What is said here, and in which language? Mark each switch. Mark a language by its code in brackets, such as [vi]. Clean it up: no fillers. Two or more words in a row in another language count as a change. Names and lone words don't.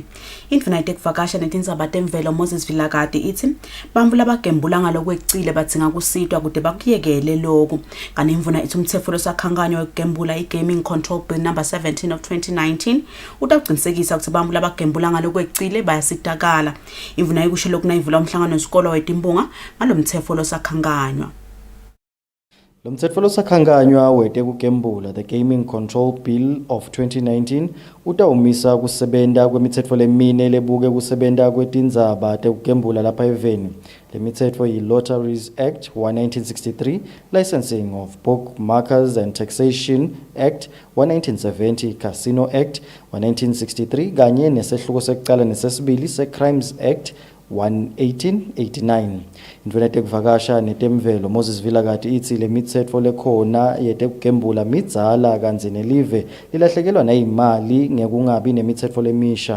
[ss] Indvuna itekuvakasha netindzaba temvelo Moses Vilakati ithi bantfu labagembula ngalokwecile badzinga kusitwa kude bakuyekele lokhu. Kanti imvuna ithi umtsetfo losakhankanywa wekugembula i-Gaming Control Bill number 17 of 2019 utawucinisekisa ukuthi bantfu labagembula ngalokwecile bayasitakala. Imvuna ikusho lokhu nayivula umhlangano wesikolo wetimbunga ngalomtsetfo losakhankanywa. Lo mtsetfo losakhankanywa wetekugembula, the Gaming Control Bill of 2019, utawumisa kusebenta kwemitsetfo lemine lebuke kusebenta kwetindzaba tekugembula lapha eveni. Le mitsetfo yi-Lotteries Act 1963, Licensing of Bookmakers and Taxation Act 1970, Casino Act 1963, kanye nesehluko sekucala nesesibili se-Crimes Act 1889. Indvuna yetekuvakasha netemvelo Moses Vilakati ithi le mitsetfo lekhona yetekugembula midzala kantsi nelive lilahlekelwa nayimali ngekungabi nemitsetfo lemisha.